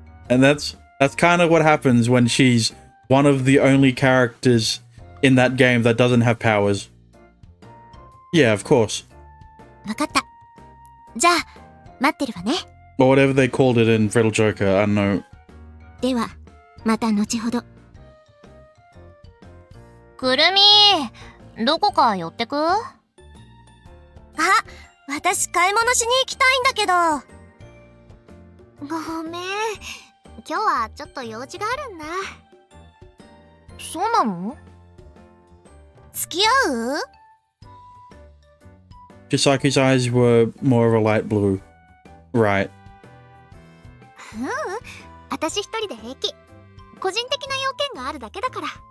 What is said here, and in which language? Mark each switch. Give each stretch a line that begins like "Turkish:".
English: And that's kind of what happens when she's one of the only characters in that game that doesn't have powers. Yeah, of course.
Japanese: わかった。じゃあ、待ってるわね。
English: Or whatever they called it in Friddle Joker, I don't know.
Japanese: では、また後ほど。くるみ、どこか寄ってく？あ、私買い物しに行きたいんだけど。ごめん。今日はちょっと用事があるんだ。そうなの？付き合う？
English: Chisaki's eyes were more of a light blue. Right.
Japanese: 私一人で平気。個人的な要件があるだけだから。